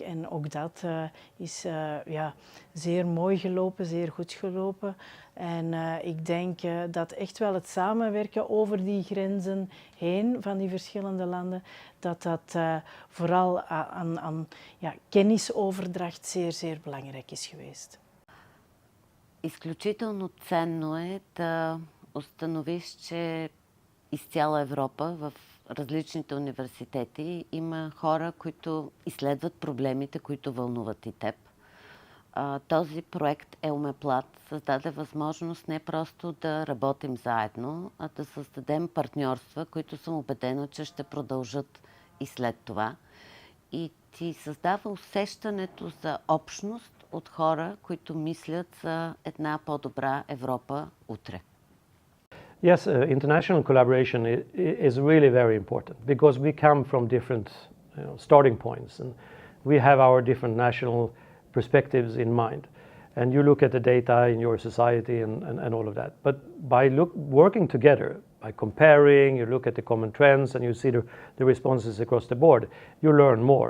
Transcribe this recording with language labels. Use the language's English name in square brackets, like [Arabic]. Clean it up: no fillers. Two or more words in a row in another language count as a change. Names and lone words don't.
[Dutch] En ook dat is zeer mooi gelopen, zeer goed gelopen. En ik denk dat echt wel het samenwerken over die grenzen heen van die verschillende landen, dat vooral aan kennisoverdracht zeer, zeer belangrijk is geweest. [Bulgarian] Изключително ценно е да установиш, че из цяла Европа в различните университети има хора, които изследват проблемите, които вълнуват и теб. Този проект EUMEPLAT създаде възможност не просто да работим заедно, а да създадем партньорства, които съм убедена, че ще продължат и след това. И ти създава усещането за общност от хора, които мислят за една по-добра Европа утре. [English] Yes, international collaboration is really very important because we come from different starting points and we have our different national perspectives in mind. And you look at the data in your society and all of that. But by working together, by comparing, you look at the common trends and you see the responses across the board, you learn more.